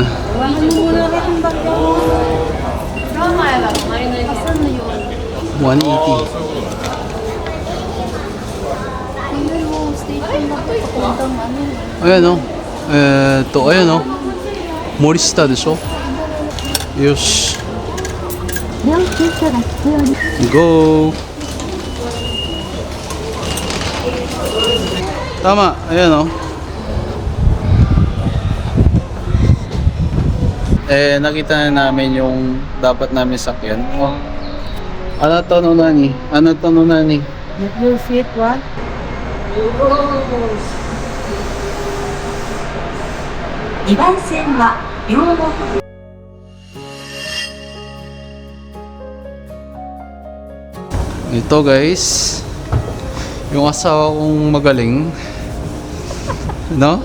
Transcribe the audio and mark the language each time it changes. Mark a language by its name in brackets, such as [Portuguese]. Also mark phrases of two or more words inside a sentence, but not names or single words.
[Filipino] Wahan mo muna ka kung bakit. Asan na yun? 180. Tingnan mo, station na to. Papuntang ano. Ayan o. Ayan o. Morishita desho? Yosh. Go! Tama, ayan o. Nakita na namin yung dapat namin sakyan. Oh. Ano to no nani? Ano to no nani? [English] Your feet, what? [Filipino] Ito guys, yung asawa kong magaling, no?